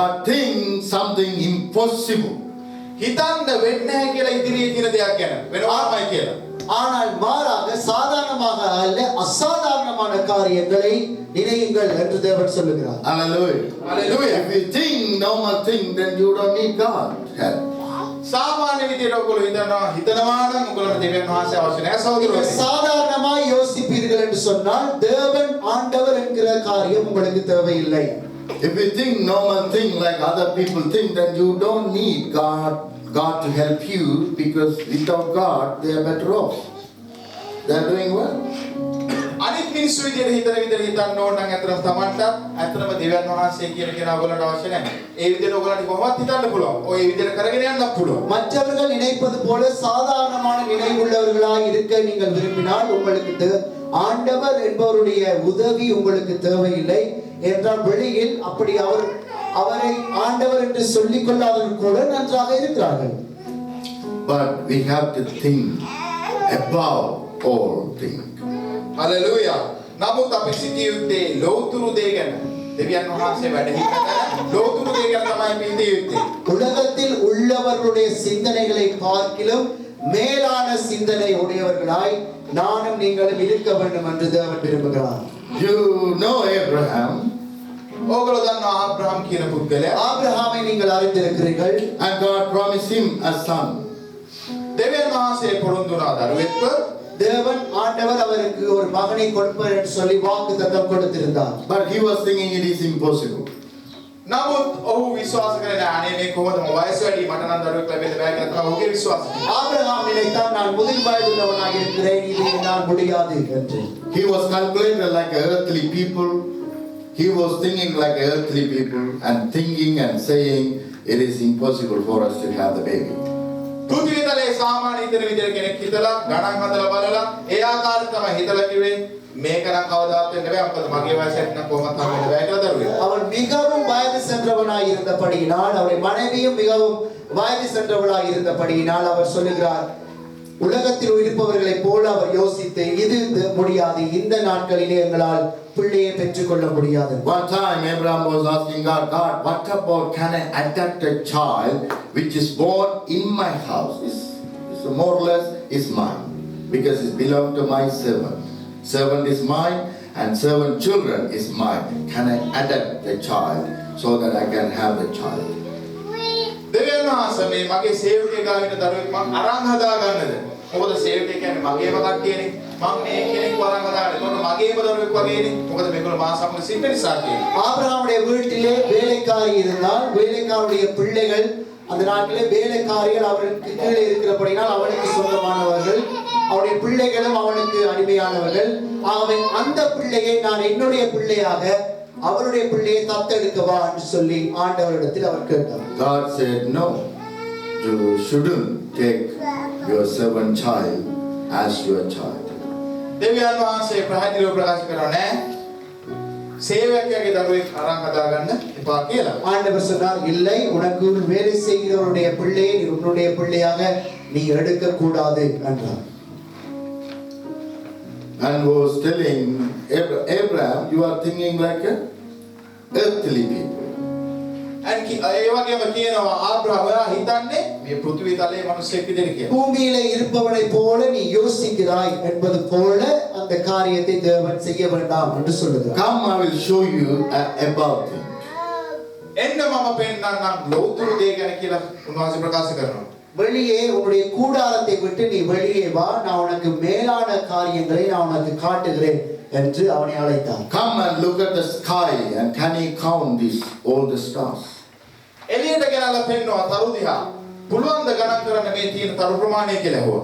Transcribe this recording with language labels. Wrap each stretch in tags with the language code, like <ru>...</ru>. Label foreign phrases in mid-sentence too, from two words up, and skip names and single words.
<en>But think something impossible.</en> <si>හිතන්න වෙන්නේ නැහැ කියලා ඉදිරියේ තියෙන දෙයක් ගැන වෙනවාමයි කියලා.</si> <ta>ஆனால் மாறாக சாதாரணமாக அல்ல அசாதாரணமான காரியங்களை நினையுங்கள் என்று தேவன் சொல்லுகிறார்.</ta> <en>Hallelujah. Hallelujah. If you think normal thing, then you don't need God help.</en> <si>සාමාන්‍ය විදියට ඔයගොල්ලෝ හිතනවා නම් ඔයගොල්ලන්ට දෙවියන් වහන්සේ අවශ්‍ය නැහැ</si> <ta>நீங்கள்</ta> <si>සහෝදරයනි.</si> <ta>சாதாரணமாய் யோசிப்பீர்கள் என்று சொன்னால் தேவன் ஆண்டவர் என்கிற காரியம் உங்களுக்கு தேவையில்லை.</ta> <en>If you think normal thing like other people think, then you don't need God to help you, because without God they are better off. They are doing well.</en> <si>අනිත් මිනිස්සු විදියට හිතන විදියට හිතන්න ඕන නම් අතරම Tamanට අතරම දෙවියන් වහන්සේ කියන කෙනා ඔයගොල්ලන්ට අවශ්‍ය නැහැ. ඒ විදියට ඔයගොල්ලන්ට කොහොමවත් හිතන්න පුළුවන්. ඔය විදියට කරගෙන යන්නත් පුළුවන්.</si> <ta>மற்றவர்கள் நினைப்பது போல சாதாரணமான நினைவுள்ளவர்களாய் இருக்க நீங்கள் விரும்பினால் உங்களுக்கு ஆண்டவர் என்பவருடைய உதவி உங்களுக்கு தேவையில்லை என்றால் வெளியில் அப்படி அவரை ஆண்டவர் என்று சொல்லிக் கொள்ளாதவர்கள் கூட நன்றாக இருக்கிறார்கள்.</ta> <en>But we have to think above all things.</en> <si>Hallelujah. නමුත් අපි සිටිය යුත්තේ ලෞතුරු දේ ගැන. දෙවියන් වහන්සේ වැඩ සිටින ලෞතුරු දේ ගැන තමයි අපි හිතිය යුත්තේ.</si> <ta>உலகத்தில் உள்ளவர்களுடைய சிந்தனைகளை பார்க்கிலும் மேலான சிந்தனை உடையவர்களாய் நானும் நீங்களும் இருக்க வேண்டும் என்று தேவன் விரும்புகிறார்.</ta> <en>You know Abraham.</en> <si>ඕගොල්ලෝ දන්නවා ආබ්‍රහම් කියන පුද්ගලයා.</si> <ta>ஆபிரகாமை நீங்கள் அறிந்திருக்கிறீர்கள்.</ta> <en>And God promised him a son.</en> <si>දෙවියන් වහන්සේ පොරොන්දු වුණා දරුවෙක්ව.</si> <ta>தேவன் ஆண்டவர் அவருக்கு ஒரு மகனை கொடுப்பார் என்று சொல்லி வாக்குத்தத்தம் கொடுத்திருந்தார்.</ta> <en>But he was thinking it is impossible.</en> <si>නමුත් ඔහු විශ්වාස කරන්නේ අනේ මේ කොහොමද වයස වැඩි මට නම් දරුවෙක් ලැබෙන්න බෑ කියලා තමයි ඔහුගේ විශ්වාසය.</si> <ta>ஆபிரகாம் நினைத்தான் நான் முதிர் வயதுள்ளவனாக இருக்கிறேன், இது என்னால் முடியாது என்று.</ta> <en>He was calculated like earthly people. He was thinking like earthly people and thinking and saying it is impossible for us to have the baby.</en> <si>පෘථිවි තලයේ සාමාන්‍ය හිතන විදිහට කෙනෙක් හිතලා ගණන් හදලා බලලා ඒ ආකාරයට තමයි හිතලා කිව්වේ මේක නම් කවදාවත් වෙන්න බෑ මොකද මගේ වයසට නම් කොහොමද හම්බ වෙන්න බෑ කියලා දරුවේ.</si> <ta>அவன் மிகவும் வயது சென்றவனாய் இருந்தபடியினால் அவருடைய மனைவியும் மிகவும் வயது சென்றவளாய் இருந்தபடியினால் அவர் சொல்லுகிறார் உலகத்தில் இருப்பவர்களைப் போல அவர் யோசித்து இது முடியாது இந்த நாட்களிலே எங்களால் பிள்ளையை பெற்றுக்கொள்ள முடியாது.</ta> <en>One time Abraham was asking God, God, what about can I adopt a child which is born in my house? It's more or less is mine because it belongs to my servant. Servant is mine and servant children is mine. Can I adopt the child so that I can have the child?</en> <si>දෙවියන් වහන්සේ මේ මගේ සේවකයෙක් ගාවින දරුවෙක් මං අරන් හදා ගන්නද? මොකද සේවකයෙක් කියන්නේ මගේම කට්ටියනේ. මං මේ කෙනෙක් අරන් හදාන්නේ. ඒකට මගේම දරුවෙක් වගේනේ. මොකද මේගොල්ලෝ මා සමග සිටින නිසා කියන්නේ.</si> <ta>ஆபிரகாமுடைய வீட்டிலே வேலைக்காரி இருந்தால் வேலைக்காரருடைய பிள்ளைகள் அந்த நாட்டிலே வேலைக்காரிகள் அவருக்கு கீழே இருக்கிறபடினால் அவனுக்கு சொந்தமானவர்கள் அவருடைய பிள்ளைகளும் அவனுக்கு அடிமையானவர்கள். ஆகவே அந்த பிள்ளையை நான் என்னுடைய பிள்ளையாக அவருடைய பிள்ளையை தத்தெடுக்கவா என்று சொல்லி ஆண்டவரிடத்தில் அவர் கேட்டார்.</ta> <en>God said, no, you shouldn't take your servant child as your child.</en> <si>දෙවියන් වහන්සේ ප්‍රහදිලිව ප්‍රකාශ කරනවා නෑ සේවකයාගේ දරුවෙක් අරන් හදා ගන්න එපා කියලා.</si> <ta>ஆண்டவர் சொன்னார் இல்லை உனக்கு வேலை செய்கிறவருடைய பிள்ளையை நீ உன்னுடைய பிள்ளையாக நீ எடுக்க கூடாது என்றார்.</ta> <en>And was telling Abraham, you are thinking like a earthly people.</en> <si>ඒ වගේම කියනවා ආබ්‍රහම හිතන්නේ මේ පෘථිවි තලයේ මිනිස්සෙක් විදිහට කියලා.</si> <ta>பூமியிலே இருப்பவனை போல நீ யோசிக்கிறாய் என்பது போல அந்த காரியத்தை தேவன் செய்ய வேண்டாம் என்று சொல்லுகிறார்.</ta> <en>Come, I will show you about things.</en> <si>එන්න මම පෙන්නන්නම් ලෞතුරු දේ ගැන කියලා උන්වහන්සේ ප්‍රකාශ කරනවා.</si> <ta>வெளியே உன்னுடைய கூடாரத்தை விட்டு நீ வெளியே வா நான் உனக்கு மேலான காரியங்களை நான் உனக்கு காட்டுகிறேன் என்று அவனை அழைத்தார்.</ta> <en>Come and look at the sky and can you count these all the stars?</en> <si>එළියට ගෙනල්ලා පෙන්නවා තරු දිහා. පුළුවන් ද ගණන් කරන්න මේ තියෙන තරු ප්‍රමාණය කියලා හොව.</si>